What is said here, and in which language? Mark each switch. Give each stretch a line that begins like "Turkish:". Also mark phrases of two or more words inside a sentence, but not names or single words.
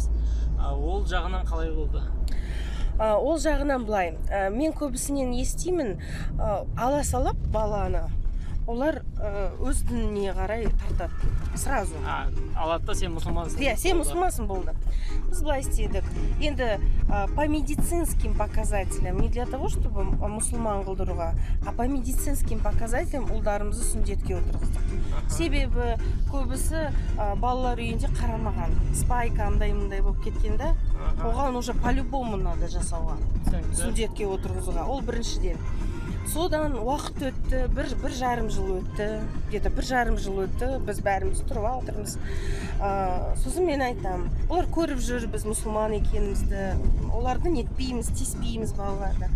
Kazakh: Ол жағынан қалай болды? Ол жағынан былай, мен көбісінен естимін, ала салап баланы, олар өз дініне қарай тартады сразу. Алады да, сен мұсылмансың. Иә, сен мұсылмансың болды. Біз былай істедік. Енді
Russian: по медицинским показателям, не для того, чтобы
Kazakh: мұсылман қылдыруға,
Russian: а по медицинским показателям
Kazakh: ұлдарымызды сүндетке отырғыздық. Себебі көбісі балалар үйінде қарамаған. Спайка андай-мындай болып кеткенде, оған
Russian: уже по-любому надо
Kazakh: жасауға. Сүндетке отырғызуға. Ол біріншіден. Содан уақыт өтті, бір жарым жыл өтті, где-то бір жарым жыл өтті, біз бәріміз тұрып алдырмыз. Сосын мен айтам, олар көріп жүр біз мұсылман екенімізді, оларды нетпейміз, тиіспейміз балаларды.